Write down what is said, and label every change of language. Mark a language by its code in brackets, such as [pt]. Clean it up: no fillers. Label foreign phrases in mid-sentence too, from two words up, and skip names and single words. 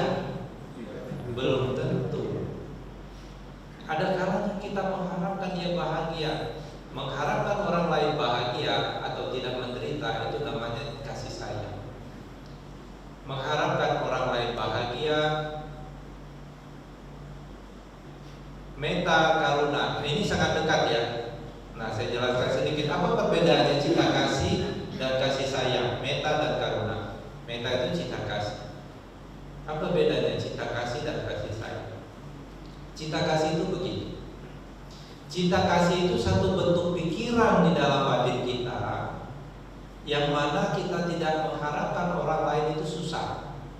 [id] Belum tentu. Ada kalanya kita mengharapkan dia bahagia. Mengharapkan orang lain bahagia atau tidak menderita, itu namanya kasih sayang. Mengharapkan orang lain bahagia, [pi] metta karuna, [id] ini sangat dekat ya. Nah, saya jelaskan sedikit apa perbedaannya cinta kasih dan kasih sayang, metta dan karuna. Metta itu cinta kasih. Apa bedanya cinta kasih dan kasih sayang? Cinta kasih itu begini. Cinta kasih itu satu bentuk pikiran di dalam batin kita, yang mana kita tidak mengharapkan orang lain itu susah.